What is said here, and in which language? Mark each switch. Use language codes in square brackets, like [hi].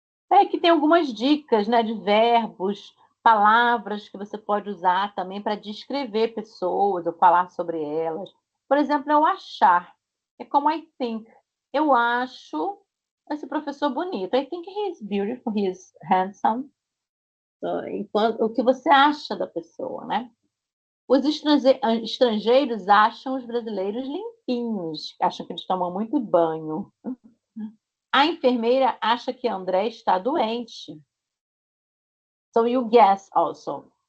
[pt] Aqui tem algumas dicas, né, de verbos palavras que você pode usar também para descrever pessoas ou falar sobre elas. Por exemplo, eu achar. É como I think. Eu acho esse professor bonito. [en] I think he is beautiful, he is handsome. [pt] O que você acha da pessoa, né? Os estrangeiros acham os brasileiros limpinhos, acham que eles tomam muito banho. A enfermeira acha que André está doente. [en] So you guess also.